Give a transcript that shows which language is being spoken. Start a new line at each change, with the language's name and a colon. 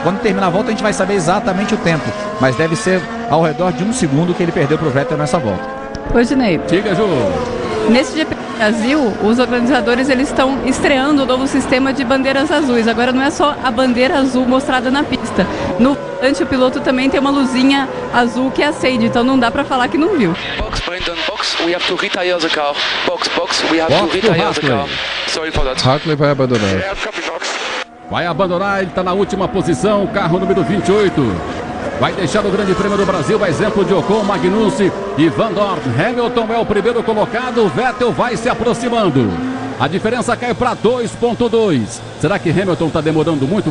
Portuguese: Quando terminar a volta, a gente vai saber exatamente o tempo. Mas deve ser ao redor de um segundo que ele perdeu pro Vettel nessa volta. Oi, Ginei. Diga, Ju. Nesse GP do Brasil, os organizadores eles estão estreando o novo sistema de bandeiras azuis. Agora não é só a bandeira azul mostrada na pista. No volante, o piloto também tem uma luzinha azul que acende, então não dá para falar que não viu.
English: Box, Brandon, box, we have to retire the car. Box, box, we have box to retire the car. Sorry for that.
Portuguese: Hartley vai abandonar. Vai abandonar, ele está na última posição, carro número 28. Vai deixar o Grande Prêmio do Brasil, a exemplo de Ocon, Magnussi e Van Dorn. Hamilton é o primeiro colocado, Vettel vai se aproximando. A diferença cai para 2.2. Será que Hamilton está demorando muito?